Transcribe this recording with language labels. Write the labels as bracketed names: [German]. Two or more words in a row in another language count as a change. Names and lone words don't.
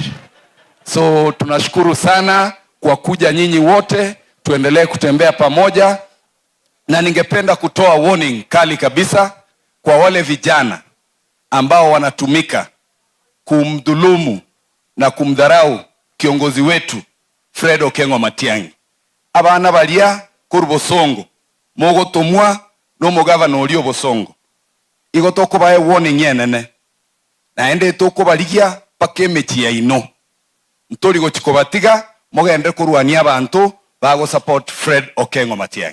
[Swahili] So tunashukuru sana kwa kuja nyinyi wote, tuendelee kutembea pamoja, na ningependa kutoa warning kali kabisa kwa wale vijana ambao wanatumika kumdhulumu na kumdharau kiongozi wetu Fred Okengo Matiang'i. [Gusii] Abana balia kuri Bosongo mogotomwa no mugavana oli Bosongo igotoko bae warning yenene naende tokobaligia pakemechi ya ino ntori gochikobatiga mogende kurwania abantu bago support Fred Okengo Matiang'i.